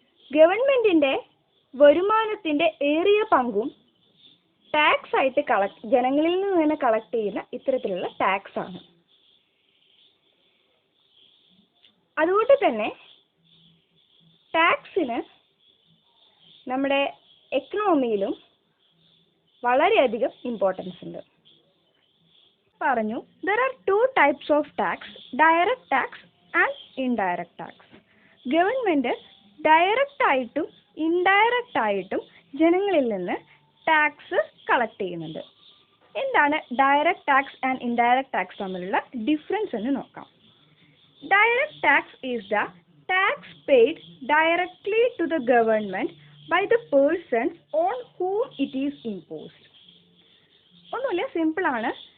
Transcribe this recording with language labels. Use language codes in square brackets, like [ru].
[ml] ഗവൺമെന്റിന്റെ വരുമാനത്തിന്റെ ഏറിയ പങ്കും ടാക്സ് ആയിട്ട് ജനങ്ങളിൽ നിന്ന് തന്നെ കളക്ട് ചെയ്യുന്ന ഇത്തരത്തിലുള്ള ടാക്സ് ആണ്. അതുകൊണ്ട് തന്നെ ടാക്സിന് നമ്മുടെ എക്കണോമിയിലും വളരെയധികം ഇമ്പോർട്ടൻസ് ഉണ്ട്. പറഞ്ഞു, [en] there are two types of tax, direct tax and indirect tax. [ml] Government direct ആയിട്ടും ഇൻഡയറക്റ്റ് ആയിട്ടും ജനങ്ങളിൽ നിന്ന് ടാക്സ് കളക്ട് ചെയ്യുന്നുണ്ട്. എന്താണ് direct tax and indirect tax തമ്മിലുള്ള ഡിഫറൻസ് എന്ന് നോക്കാം. [en] Direct tax is the tax paid directly to the government by the persons on whom it is imposed. [ml] ഒന്നുമില്ല, സിമ്പിൾ ആണ്.